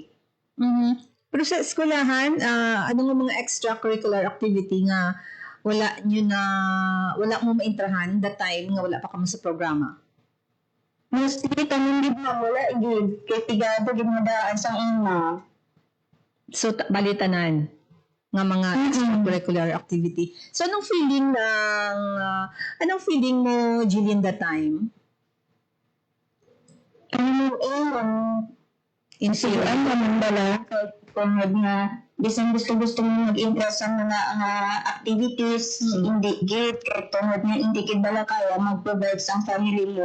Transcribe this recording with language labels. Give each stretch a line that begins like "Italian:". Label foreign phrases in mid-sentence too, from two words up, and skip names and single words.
Hiligaynon: Pero sa eskwelahan, ano nga mga
English: extracurricular activity
Hiligaynon: nga wala mo maintrahan
English: that time
Hiligaynon: nga wala pa kamo sa programa? Mostly kami gid na wala gid kay pigado gid nga daan sa una. So, balitanan nga mga
English: extracurricular activity.
Hiligaynon: So,
Filipino: anong feeling mo, Jillian,
English: that time?
Hiligaynon: Insuran naman bala kahit tungod nga bisan gusto mo mag-interest sa mga activities, hindi gid kahit tungod nga hindi gid bala kaya mag-provide sa family mo.